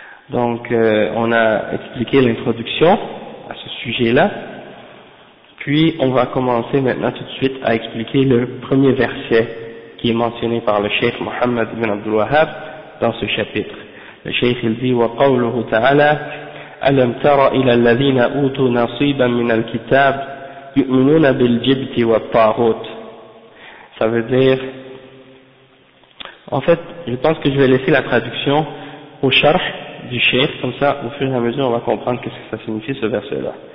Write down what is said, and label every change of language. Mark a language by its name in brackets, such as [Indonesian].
[French] Donc on a expliqué l'introduction à ce sujet-là, puis on va commencer maintenant tout de suite à expliquer le premier verset qui est mentionné par le Cheikh Mohammed ibn Abdul Wahhab dans ce chapitre. Le Cheikh il dit [Arabic] وَقَوْلُهُ تَعَالَى ألم تر إلى الذين أوتوا نصيبا من الكتاب يؤمنون بالجبت والطاغوت. [French] Ça veut dire, en fait, je pense que je vais laisser la traduction au charh du cheikh, comme ça, au fur et à mesure, on va comprendre qu'est-ce que ça signifie ce verset-là.